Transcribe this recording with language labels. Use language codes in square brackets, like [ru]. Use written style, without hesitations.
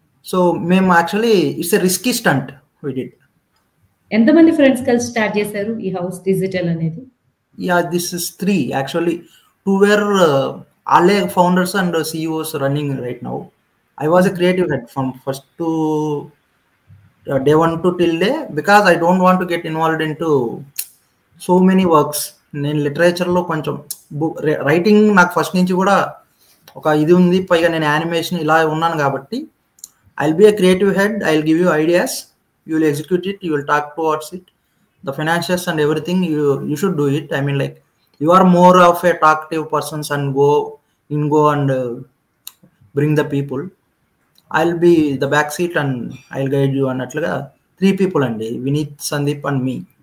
[en] So మేము actually it's a risky stunt we did. [te] ఎంతమంది friends కలిసి స్టార్ట్ చేశారు ఈ హౌస్ డిజిటల్ అనేది? [en] Yeah this is 3 actually. 2 were alle founders and CEOs running right now. I was a creative head from first to day 1 to till day because I don't want to get involved into so many works. [te] నేను లిటరేచర్లో కొంచెం writing నాకు first నుంచి కూడా ఒక ఇది ఉంది. పైగా నేను యానిమేషన్ ఇలా ఉన్నాను కాబట్టి [en] I'll be a creative head. I'll give you ideas. You will execute it. You will talk towards it. The financials and everything, you should do it. I mean, like you are more of a talkative person and go and bring the people. I'll be the back seat and I'll guide you. And atlaga 3 people andi, Vineet, Sandeep and me.